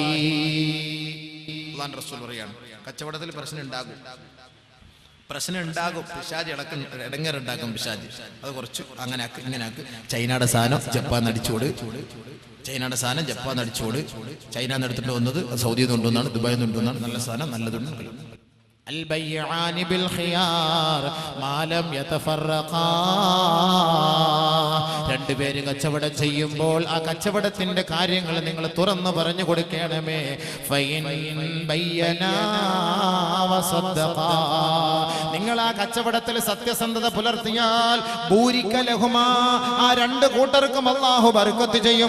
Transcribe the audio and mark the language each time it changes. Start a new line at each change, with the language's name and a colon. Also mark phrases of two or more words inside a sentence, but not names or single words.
Malayalam: അല്ലാഹുവിന്റെ റസൂൽ പറയാണ്, കച്ചവടത്തിൽ പ്രശ്നം ഉണ്ടാകും, പിശാച് ഇടങ്ങേറുണ്ടാക്കും പിശാച്. അത് കുറച്ച് അങ്ങനെ ആക്ക്, ഇങ്ങനെ ആക്ക്. ചൈനയുടെ സാധനം ജപ്പാൻ അടിച്ചോട്, ചൈനയുടെ സാധനം ജപ്പാൻ അടിച്ചോട്. ചൈന എടുത്തിട്ട് വന്നത് സൗദിയിൽ നിന്ന് കൊണ്ടുവന്നാണ്, ദുബായിൽ നിന്ന് കൊണ്ടുവന്നാണ്. നല്ല സാധനം നല്ലതുണ്ട്.
Arabic: البيعان بالخيار ما لم يتفرقا.
Malayalam: രണ്ടുപേര് കച്ചവടം ചെയ്യുമ്പോൾ ആ കച്ചവടത്തിന്റെ കാര്യങ്ങൾ നിങ്ങൾ തുറന്നു പറഞ്ഞു കൊടുക്കണമേ.
Arabic: فإن بينا وصدقا.
Malayalam: നിങ്ങൾ ആ കച്ചവടത്തിൽ സത്യസന്ധത പുലർത്തിയാൽ
Arabic: بورك لهما,
Malayalam: ആ രണ്ട് കൂട്ടർക്കും അല്ലാഹു ബർക്കത്ത് ചെയ്യും.